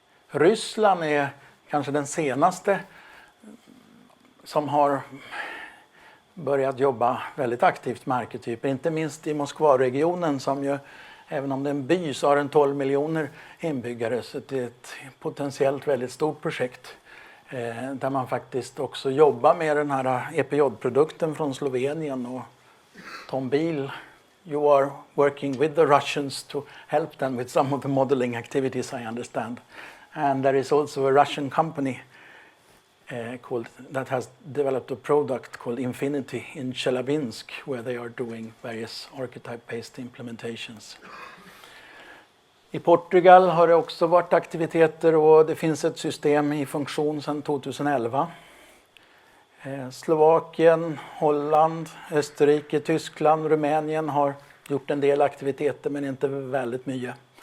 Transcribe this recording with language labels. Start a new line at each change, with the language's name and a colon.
Swedish: Ryssland är kanske den senaste som har börjat jobba väldigt aktivt med arketyper. Inte minst i Moskvaregionen som ju, även om det är en by, så har den 12 miljoner inbyggare. Så det är ett potentiellt väldigt stort projekt där man faktiskt också jobbar med den här EPJ-produkten från Slovenien.
English: Och Tom Biel, you are working with the Russians to help them with some of the modeling activities I understand. And there is also a Russian company that has developed a product called Infinity in Chelyabinsk where they are doing various archetype-based implementations.
Swedish: I Portugal har det också varit aktiviteter och det finns ett system i funktion sedan 2011. Slovakien, Holland, Österrike, Tyskland, Rumänien har gjort en del aktiviteter men inte väldigt mycket.